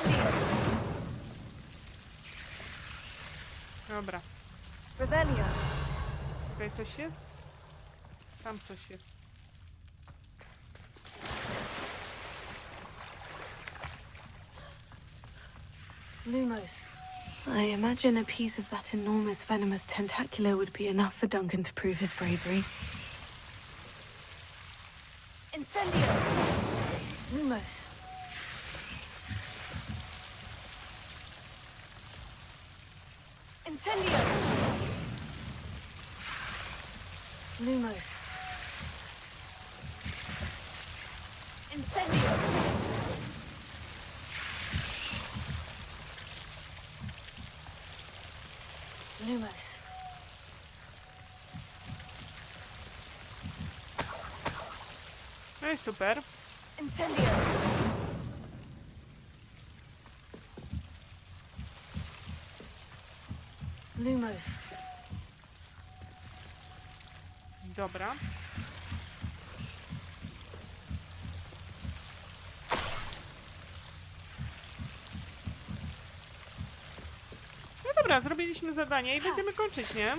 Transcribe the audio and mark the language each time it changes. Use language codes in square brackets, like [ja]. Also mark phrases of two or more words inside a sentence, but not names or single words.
[pl] Dobra. Tutaj coś jest? Tam coś jest. [la] Lumos. [en] I imagine a piece of that enormous venomous tentacular would be enough for Duncan to prove his bravery. [la] Incendio! Lumos. Incendio! Lumos. Incendio! Lumos. [pl] No i super. [la] Incendio! Lumos. [pl] Dobra. No dobra, zrobiliśmy zadanie i będziemy kończyć, nie?